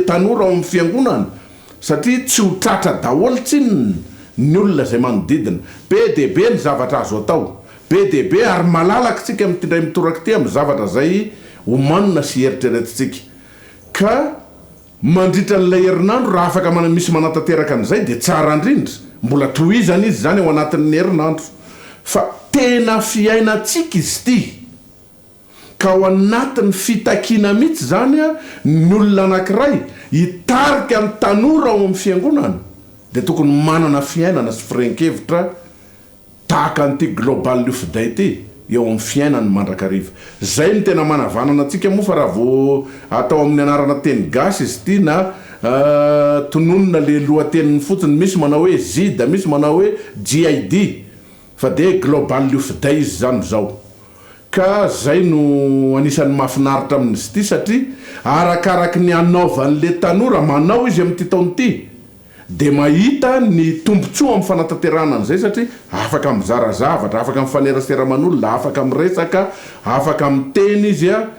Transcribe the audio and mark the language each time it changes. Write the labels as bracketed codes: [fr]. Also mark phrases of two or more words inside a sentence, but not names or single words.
[mg] tanora ao amin'ny fiangonana satria tsy ho tratra daholo tsininy ny olona zay manodidina be debe ny zavatra azo atao be debe ary malalaka tsika mitindray mitoraka ty amin'ny zavatra zay homanina sy heritreretintsika ka mandritra n'ilay herinandro raha afaka misy manatanteraka an'izay de tsara indrindra mbola tohizana izy zany ao anatin'ny herinandro fa tena fiainantsika izy ty ka ao anatin'ny fitakina mihitsy zany ny olona anankiray hitarika ny tanora ao amin'ny fiangonana dia tokony manana fiainana sy firenkevitra tahaka an'ity [en] global youth [mg] day ty eo amin'ny fiainany mandrakariva zay ny tena manavanana antsika moa fa raha vo atao amin'ny anarana teny gasy izy ty na tononona le lohateniny fotsiny misy manao hoe zida misy manao hoe GID fa de [en] global youth day [mg] izy zany zao ka zay no anisan'ny mahafinaritra amin'izy ty satria arakaraky ny anaovan'le tanora manao izy amin'ity taona ity de mahita ny tombontsoa amin'ny fanatanterahana an'izay satria afaka mizara zavatra afaka mifaneraseraman'olona afaka miresaka afaka miteny izy